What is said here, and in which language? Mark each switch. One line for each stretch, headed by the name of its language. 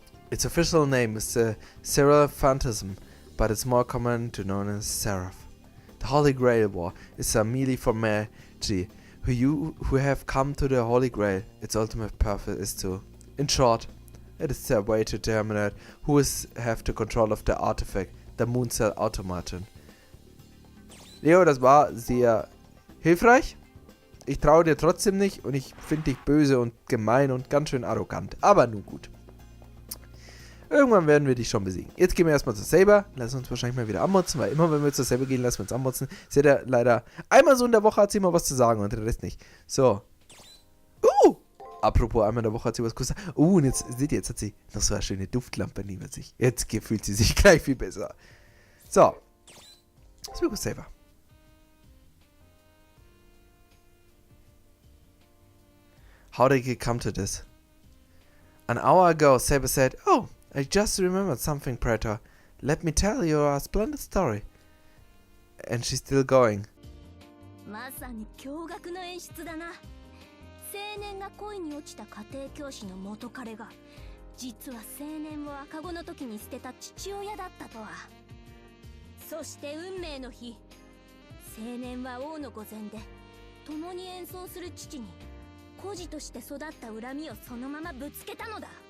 English: Its official name is the Serial Phantasm, but it's more common to known as Seraph. The Holy Grail War is a melee for magi who have come to the Holy Grail. Its ultimate purpose is to, in short, it is their way to determine who have the control of the artifact, the moon cell automaton.
German: Leo, das war sehr hilfreich. Ich traue dir trotzdem nicht und ich finde dich böse und gemein und ganz schön arrogant. Aber nun gut. Irgendwann werden wir dich schon besiegen. Jetzt gehen wir erstmal zur Saber. Lassen uns wahrscheinlich mal wieder anmotzen, weil immer wenn wir zur Saber gehen, lassen wir uns anmotzen. Seht ihr, leider einmal so in der Woche hat sie immer was zu sagen und der Rest nicht. So. Apropos einmal in der Woche hat sie was gesagt. Und jetzt, seht ihr, jetzt hat sie noch so eine schöne Duftlampe neben sich. Jetzt fühlt sie sich gleich viel besser. So.
English: Let's go Saber. how did it come to this? An hour ago, Saber said, "Oh, I just remembered something, Predator. Let me tell you a splendid story." And she's still going.
Japanese: まさに驚愕の演出だな。青年が恋に落ちた家庭教師の元彼が実は青年を赤子の時に捨てた父親だったとは。そして運命の日、青年は王の御前で共に演奏する父に孤児として育った恨みをそのままぶつけたのだ。